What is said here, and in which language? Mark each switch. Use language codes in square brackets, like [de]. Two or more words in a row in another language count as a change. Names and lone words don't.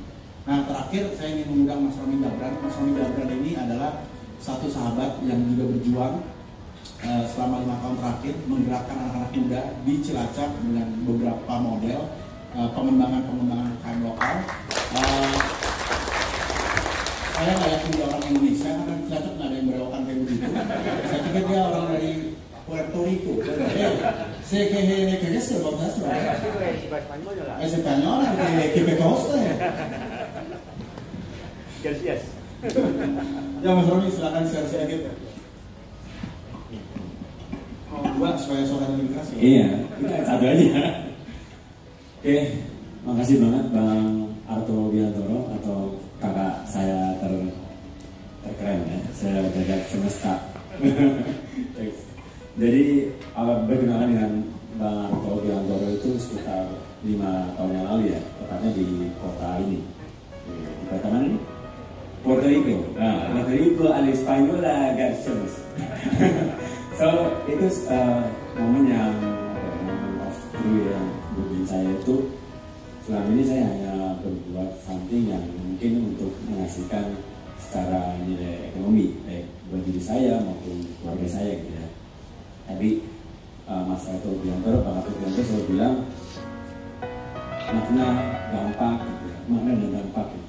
[id] Nah, terakhir saya ingin mengundang Mas Romi Jabran. Mas Romi Jabran ini adalah satu sahabat yang juga berjuang selama 5 tahun terakhir menggerakkan anak-anak muda di Cilacap dengan beberapa model pengembangan UMKM lokal. Saya nggak yakin dia orang Indonesia karena Cilacap nggak ada yang berewokan kayak begitu. Saya pikir dia orang dari Puerto Rico. [es] Sé que es el podcast, ¿verdad? Es español, que me consta. Gracias. [id] Ya Mas Romi, silakan share sedikit. Mau buat supaya suaranya lebih keras. Iya, kita satu aja. Oke, makasih banget Bang Arto Biantoro atau kakak saya terkeren ya. Saya jagat semesta. Jadi awal berkenalan dengan Bang Arto Biantoro itu sekitar 5 tahun yang lalu ya, tepatnya di kota ini. Di kota mana ini? Puerto Rico. [es] Nah, Puerto Rico al Española Garcios. [id] So itu momen yang [en] moment of truth [id] yang bagi saya itu selama ini saya hanya berbuat something yang mungkin untuk menghasilkan secara nilai ekonomi baik buat diri saya maupun keluarga saya gitu ya. Tapi Mas Arto Biantoro, Pak Arto Biantoro selalu bilang makna dampak gitu ya, makna dan dampak gitu.